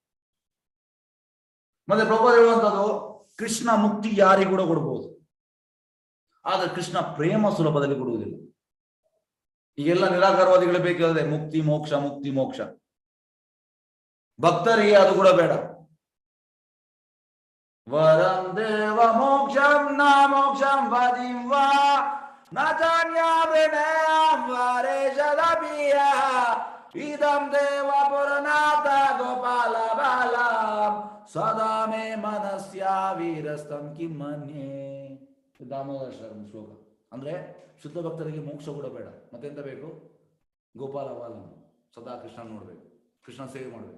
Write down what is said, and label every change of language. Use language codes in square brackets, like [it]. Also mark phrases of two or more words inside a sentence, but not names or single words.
[kn] ಮತ್ತೆ ಪ್ರಭುಪಾದ ಹೇಳುವಂಥದ್ದು, ಕೃಷ್ಣ ಮುಕ್ತಿ ಯಾರಿಗೂ ಕೂಡ ಕೊಡ್ಬೋದು, ಆದ್ರೆ ಕೃಷ್ಣ ಪ್ರೇಮ ಸುಲಭದಲ್ಲಿ ಕೊಡುವುದಿಲ್ಲ. ಈಗೆಲ್ಲ ನಿರಾಕಾರವಾದಿಗಳು ಬೇಕಾದ್ರೆ ಮುಕ್ತಿ ಮೋಕ್ಷ, ಮುಕ್ತಿ ಮೋಕ್ಷ. ಭಕ್ತರಿಗೆ ಅದು ಕೂಡ ಬೇಡ. [sa] ವರಂ ದೇವ ಮೋಕ್ಷಂ ನ ಮೋಕ್ಷಂ ವದಿಂ ವಾ ನ ಜಾನ್ಯಾಭಿನಯಂ ವರೇಶದಪಿಯ ಇದಂ ದೇವ ಪುರನಾಥ ಗೋಪಾಲ ಬಾಲಂ ಸದಾ ಮೇ ಮನಸ್ಯ ವೀರಸ್ತಂ ಕಿಮ್ಮನ್ಯೇ. [kn] ದಾಮೋದರ ಶ್ಲೋಕ. ಅಂದ್ರೆ ಶುದ್ಧ ಭಕ್ತರಿಗೆ ಮೋಕ್ಷ ಕೂಡ ಬೇಡ, ಮತ್ತೆಂತ ಬೇಕು? [sa] ಗೋಪಾಲ ಬಾಲಂ, [kn] ಸದಾ ಕೃಷ್ಣ ನೋಡ್ಬೇಕು, ಕೃಷ್ಣ ಸೇವೆ ಮಾಡಬೇಕು.